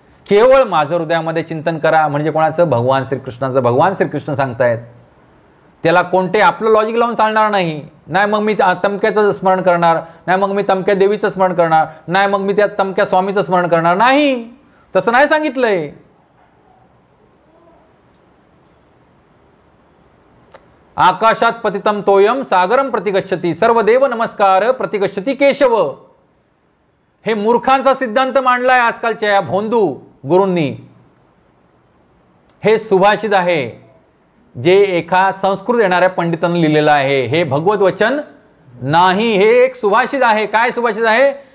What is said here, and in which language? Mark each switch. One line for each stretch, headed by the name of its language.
Marathi: केवळ माझं हृदयामध्ये चिंतन करा. म्हणजे कोणाचं? भगवान श्रीकृष्णाचं. भगवान श्रीकृष्ण सांगतायत. त्याला कोणते आपलं लॉजिक लावून चालणार नाही. नाही मग मी तमक्याचं स्मरण करणार, नाही मग मी तमक्या देवीचं स्मरण करणार, नाही मग मी त्या तमक्या स्वामीचं स्मरण करणार. नाही, तसं नाही सांगितलंय.
Sanskrit: आकाशात पतितम तोयम सागरम प्रतिगच्छति सर्वदेव नमस्कार प्रतिगच्छति केशव.
Marathi: हे मूर्खांचा सिद्धांत मांडलाय आजकालच्या या भोंदू गुरूंनी. हे सुभाषित आहे जे एका संस्कृत येणाऱ्या पंडितांनी लिहिलेलं आहे. हे भगवत वचन नाही, हे एक सुभाषित आहे. काय सुभाषित आहे?